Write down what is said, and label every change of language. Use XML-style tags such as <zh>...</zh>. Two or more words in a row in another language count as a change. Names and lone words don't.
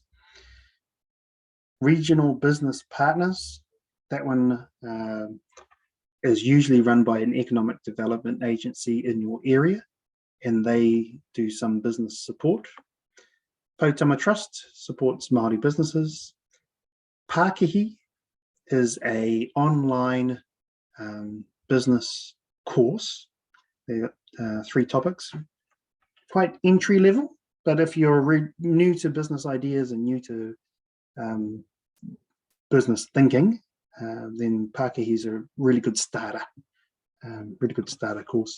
<en>Regional business partners, that one is usually run by an economic development agency in your area, and they do some business support. Pautama Trust supports Māori businesses. Pākihi is a online business course. There are 3 topics, quite entry level, but if you're new to business ideas and new to business thinking, then Pākihi is a really good starter course.</en>